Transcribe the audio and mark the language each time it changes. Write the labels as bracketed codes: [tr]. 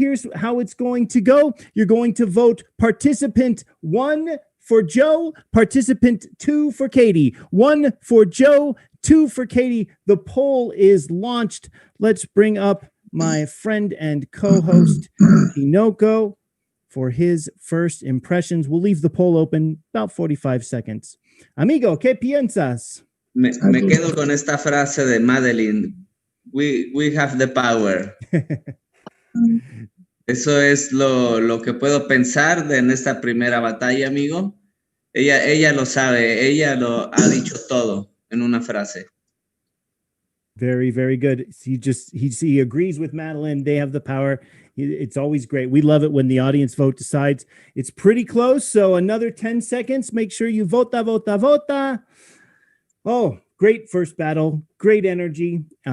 [en] Here's how it's going to go. You're going to vote participant 1 for Joe, participant 2 for Katie. 1 for Joe, 2 for Katie. The poll is launched. Let's bring up my friend and co-host, Inoko, for his first impressions. We'll leave the poll open about 45 seconds. [es] Amigo, ¿qué piensas? Me quedo con esta frase de Madeline. [en] We have the power. [es] Eso es lo que puedo pensar en esta primera batalla, amigo. Ella lo sabe. Ella lo ha dicho todo en una frase. [en] Very, very good. He agrees with Madeline. They have the power. It's always great. We love it when the audience vote decides. It's pretty close. So another 10 seconds. Make sure you [es] vota, vota, vota. [en] Oh, great first battle. Great energy.